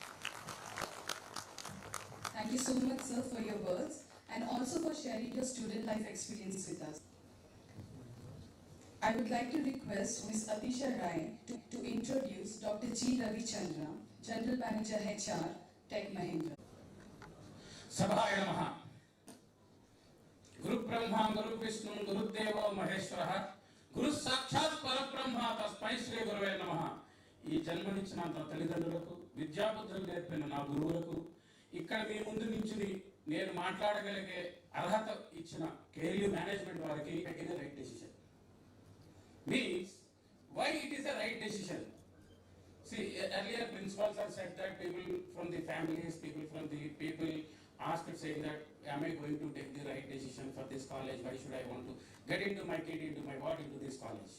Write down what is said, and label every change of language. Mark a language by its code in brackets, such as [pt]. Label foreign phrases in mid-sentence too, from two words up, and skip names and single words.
[en] Thank you so much, sir, for your words and also for sharing your student life experience with us. I would like to request Ms. Atisha Rai to introduce Dr. G. Ravichandra, General Manager HR, Tech Mahindra. [sa] सभाय नमः. गुरु ब्रह्मा, गुरु विष्णु, गुरु देव, महेश्वर, गुरु साक्षात् परब्रह्म, तस्मै श्री गुरवे नमः. [te] ఈ జన్మనిచ్చినంత తల్లిదండ్రులకు విద్యాబుద్ధులు నేర్పిన నా గురువులకు ఇక్కడ మీ ముందు నుంచి నేను మాట్లాడగలిగే అర్హత ఇచ్చిన కేఎల్యూ మేనేజ్మెంట్ వారికి [en] taken a right decision. Means why it is a right decision? See, earlier principals have said that people from the families, people asked saying that, am I going to take the right decision for this college? Why should I want to get into my kid, into this college?